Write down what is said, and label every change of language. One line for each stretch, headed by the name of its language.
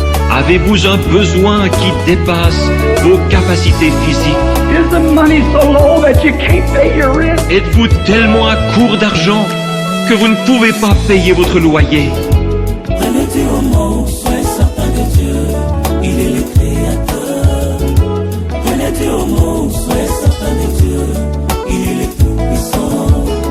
French: Avez-vous un besoin qui dépasse vos capacités physiques?
English: Is the money so low that you can't pay your rent?
French: Êtes-vous tellement à court d'argent que vous ne pouvez pas payer votre loyer? Prenez Dieu au mot, soyez certain de Dieu, il est le Créateur. Prenez Dieu au mot, soyez certain de Dieu, il est le Tout-Puissant.